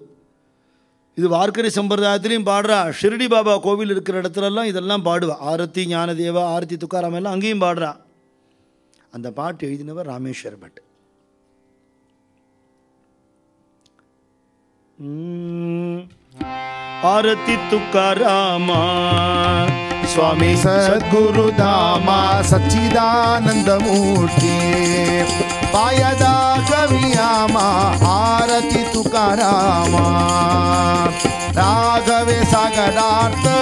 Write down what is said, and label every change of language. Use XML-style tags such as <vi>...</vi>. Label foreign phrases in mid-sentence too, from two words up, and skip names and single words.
<ta>இது வார்க்கரி சம்பிரதாயத்திலையும் பாடுறா. ஷிரடி பாபா கோவில் இருக்கிற இடத்துலலாம் இதெல்லாம் பாடுவா. ஆரத்தி ஞானதேவா, ஆரத்தி துக்காராம் எல்லாம் அங்கேயும் பாடுறா. அந்த பாட்டு எழுதினவர் ராமேஸ்வர பட். ஆரத்தி துக்காராமா</ta> <mr>स्वामी सद्गुरुधामा सच्चिदानंदमूर्ति पायदा कवियामा आरती तुकारामा राघवे सागरार्थ</mr>